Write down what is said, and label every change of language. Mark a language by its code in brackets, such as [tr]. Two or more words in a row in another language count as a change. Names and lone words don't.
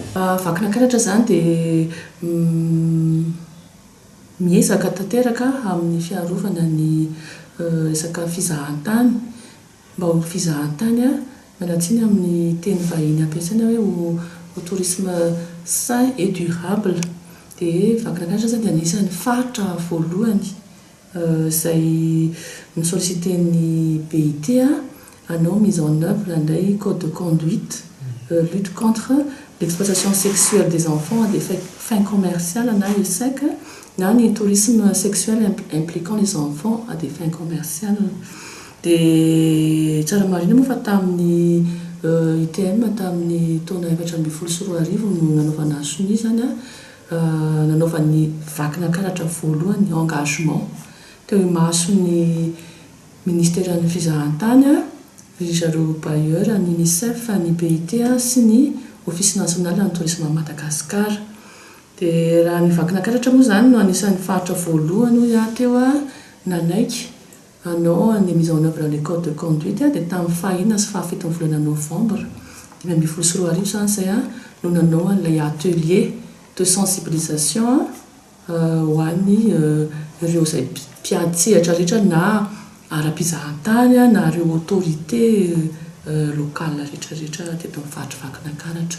[mg] Vakina karatra zany dia miezaka tanteraka amin'ny fiarovana ny resaka fizahantany mba ho fizahantany malatsiny amin'ny teny vahiny ampiasaina hoe ho [fr] tourisme sain et durable. [mg] Dia vakina karatra zany dia anisan'ny faritra voalohany izay misollicité-ny BIT hanao [fr] mise en œuvre [mg] indray [fr] code de conduite lutte contre l'exploitation sexuelle des enfants à des fins commerciales [mg] na ESEC na ny [fr] tourisme sexuel impliquant les enfants à des fins commerciales. [mg] Dia tsara marina moa fa tamin'ny ITM tamin'ny taona 2024 no nanaovana azy ny zany nanaovan'ny vakina karatra voalohany engagement teo maso ny ministère ny fizahantany zareo bailleur ny UNICEF ny BIT sy ny office national ny tourisme à Madagascar. Dia raha ny vakina karatra moa zany no anisan'ny faritra voalohany hoy teo nanaiky hanao ny [fr] mise en œuvre les codes de conduite [mg] dia tamin'ny fahina sy fahafito volana novembre 2024 zany izay no nanao an'ilay [fr] atelier de sensibilisation [mg] ho an'ny ireo izay mpiatsehatra rehetra na ara-pizahantany na ireo [fr] autorité locale [mg] rehetrarehetra teto amin'ny faritra vakina karatra.